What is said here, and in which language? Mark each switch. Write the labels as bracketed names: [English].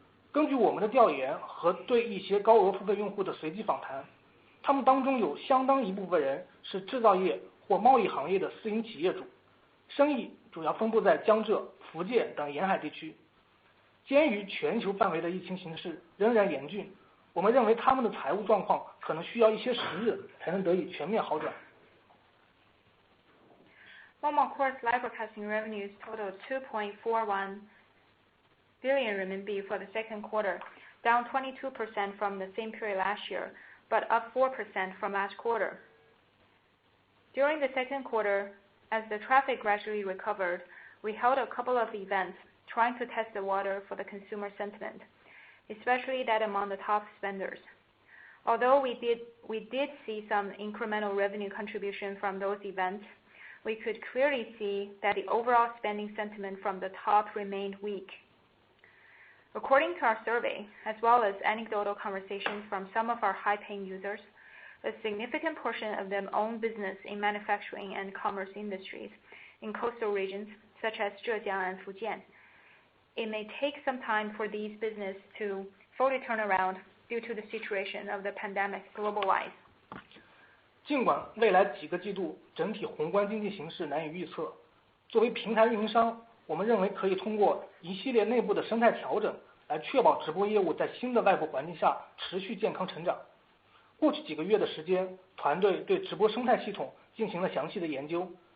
[Chinese] 根据我们的调研和对一些高额付费用户的随机访谈，他们当中有相当一部分人是制造业或贸易行业的私营企业主，生意主要分布在江浙、福建等沿海地区。鉴于全球范围的疫情形势仍然严峻，我们认为他们的财务状况可能需要一些时日才能得以全面好转。 [English] Momo Core's live broadcasting revenues totaled 2.41 billion RMB for the second quarter, down 22% from the same period last year, but up 4% from last quarter. During the second quarter, as the traffic gradually recovered, we held a couple of events trying to test the water for the consumer sentiment, especially that among the top spenders. Although we did see some incremental revenue contribution from those events, we could clearly see that the overall spending sentiment from the top remained weak. According to our survey, as well as anecdotal conversations from some of our high-paying users, a significant portion of them own business in manufacturing and commerce industries in coastal regions such as Zhejiang and Fujian. It may take some time for these businesses to fully turn around due to the situation of the pandemic globalized. [Chinese] 尽管未来几个季度整体宏观经济形势难以预测，作为平台运营商，我们认为可以通过一系列内部的生态调整来确保直播业务在新的外部环境下持续健康成长。过去几个月的时间，团队对直播生态系统进行了详细的研究。